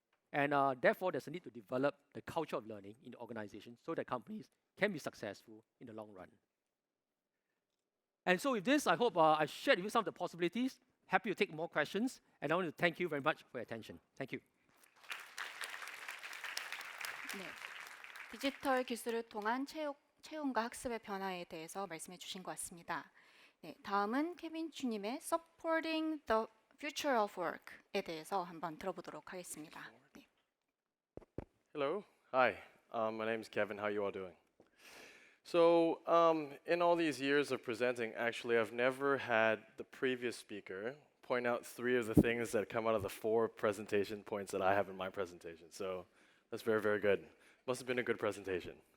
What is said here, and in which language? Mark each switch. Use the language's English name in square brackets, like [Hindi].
[English] And therefore, there's a need to develop the culture of learning in the organization so that companies can be successful in the long run. And so with this, I hope I shared with you some of the possibilities. Happy to take more questions. And I want to thank you very much for your attention. Thank you. [Korean] 네, 디지털 기술을 통한 채용과 학습의 변화에 대해서 말씀해 주신 것 같습니다. 네, 다음은 케빈 추님의 Supporting the Future of Work에 대해서 한번 들어보도록 하겠습니다. 네. [English] Hello. Hi. My name is Kevin. How are you all doing? So, in all these years of presenting, actually, I've never had the previous speaker point out 3 of the things that come out of the 4 presentation points that I have in my presentation. So, that's very, very good. Must have been a good presentation.